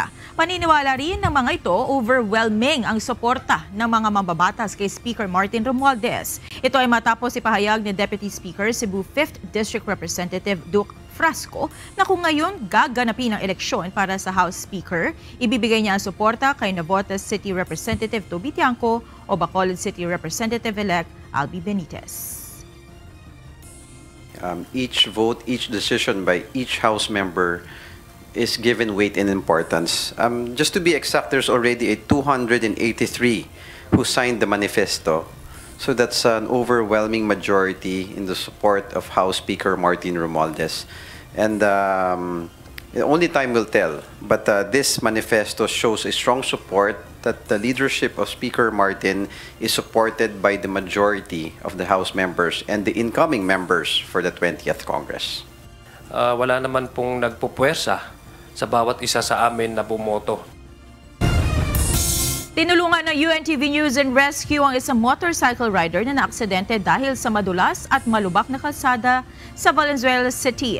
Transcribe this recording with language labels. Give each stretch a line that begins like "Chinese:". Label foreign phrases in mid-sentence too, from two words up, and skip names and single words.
Filipino: Paniniwala rin ng mga ito, overwhelming ang suporta ng mga mambabatas kay Speaker Martin Romualdez. Ito ay matapos ipahayag ni Deputy Speaker Cebu 5th District Representative Duke Frasco na kung ngayon gaganapin ang eleksyon para sa House Speaker, ibibigay niya ang suporta kay Navotas City Representative Toby Tiangco o Bacolod City Representative-elect Albi Benitez.
English: Each vote, each decision by each House member is given weight and importance. Just to be exact, there's already a 283 who signed the manifesto. So that's an overwhelming majority in the support of House Speaker Martin Romualdez. And only time will tell. But this manifesto shows a strong support that the leadership of Speaker Martin is supported by the majority of the House members and the incoming members for the 20th Congress.
Filipino: Wala naman pong nagpupuwersa sa bawat isa sa amin na bumoto. Tinulungan ng UNTV News and Rescue ang isang
English: motorcycle rider
Filipino: na naaksidente dahil sa madulas at malubak na kalsada sa Valenzuela City.